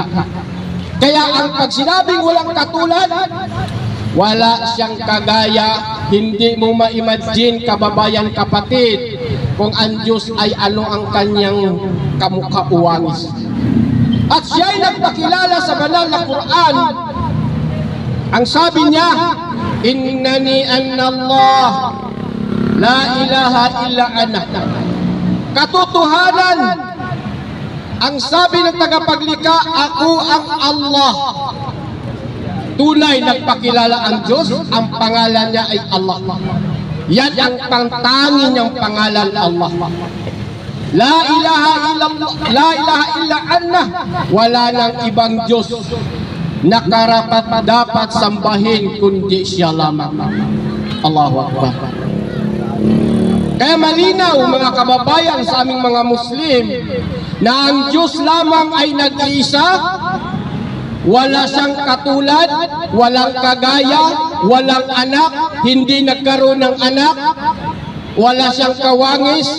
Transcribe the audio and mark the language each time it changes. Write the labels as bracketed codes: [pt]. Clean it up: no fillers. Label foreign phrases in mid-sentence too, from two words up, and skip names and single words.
[tl] Kaya ang pag sinabing walang katulad, wala siyang kagaya, hindi mo ma-imagine, kababayan kapatid, kung ang Diyos ay ano ang kanyang kamukha-uwangis. At siya'y nagpakilala sa banal na Quran. Ang sabi niya, [ar] إنني أنا الله لا إله إلا أنا. [tl] Katotohanan, ang sabi ng tagapaglikha, ako ang Allah. Tunay nagpakilala ang Diyos, ang pangalan niya ay Allah. Yan ang pangtanging niyang pangalan, Allah. [ar] لا إله إلا الله، لا إله إلا أنا. [tl] Wala nang ibang Diyos na karapat dapat sambahin kundi siya lamang. [ar] الله أكبر. [tl] Kaya malinaw mga kababayan sa aming mga Muslim na ang Diyos lamang ay nag-iisa, wala siyang katulad, walang kagaya, walang anak, hindi nagkaroon ng anak, wala siyang kawangis.